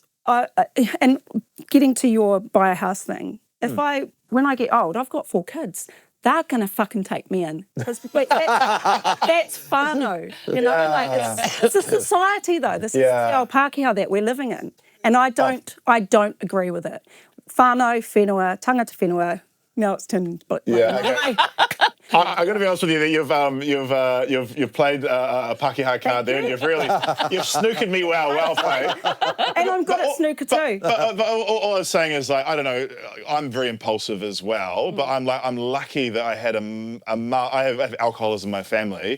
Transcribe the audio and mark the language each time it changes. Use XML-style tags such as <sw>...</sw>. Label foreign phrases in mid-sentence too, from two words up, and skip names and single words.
<en>and getting to your buy a house thing, when I get old, I've got 4 kids. They're going to fucking take me in. That's whānau. It's a society, though. This is the Pākehā that we're living in. And I don't agree with it.</en> <mi>Whānau, whenua, tangata whenua,</mi> <en>Now it's turned into black. Yeah. Okay. I got to be honest with you that you've played a Pakeha card there, and you've snookered me well played. And I'm good at snooker too. But all I was saying is, like, I don't know, I'm very impulsive as well, but I'm lucky that I had I have alcoholism in my family.</en>